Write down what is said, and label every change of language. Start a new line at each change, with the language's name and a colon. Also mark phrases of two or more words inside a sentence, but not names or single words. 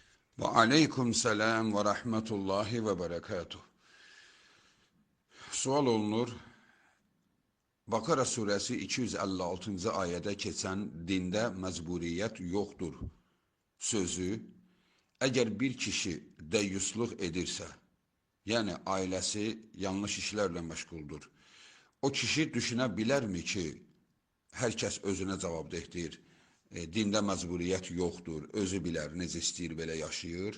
Arabic: وعليكم السلام ورحمة الله وبركاته.
Azerbaijani: Sual olunur, Bakara suresi 256-cı ayədə keçən dində məcburiyyət yoxdur sözü, əgər bir kişi dəyyusluq edirsə, yəni ailəsi yanlış işlərlə məşğuldur, o kişi düşünə bilərmi ki, hər kəs özünə cavabdehdir, dində məcburiyyət yoxdur, özü bilər, necə istəyir belə yaşayır?